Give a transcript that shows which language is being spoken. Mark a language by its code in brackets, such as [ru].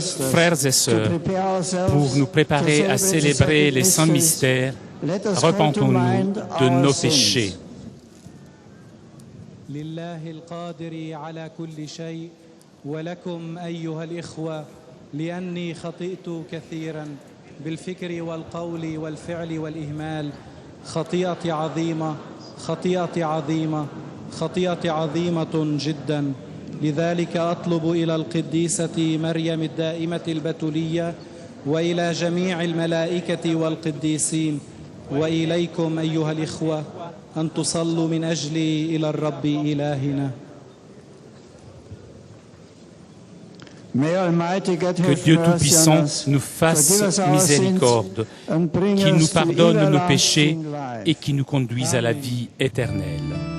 [fr] Frères et sœurs, pour nous préparer à célébrer les saints mystères, repentons-nous de nos péchés. [ar] لله القادر على كل شيء ولكم أيها الإخوة لأني خطئت كثيرا بالفكر والقول والفعل والإهمال خطيئة عظيمة خطيئة عظيمة خطيئة عظيمة جدا. لذلك أطلب إلى القديسة مريم الدائمة البتولية وإلى جميع الملائكة والقديسين وإليكم أيها الإخوة أن تصلوا من أجلي إلى الرب إلهنا. [fr] Que Dieu Tout-Puissant nous fasse miséricorde, qu'il nous pardonne nos péchés et qui nous conduise à la vie éternelle.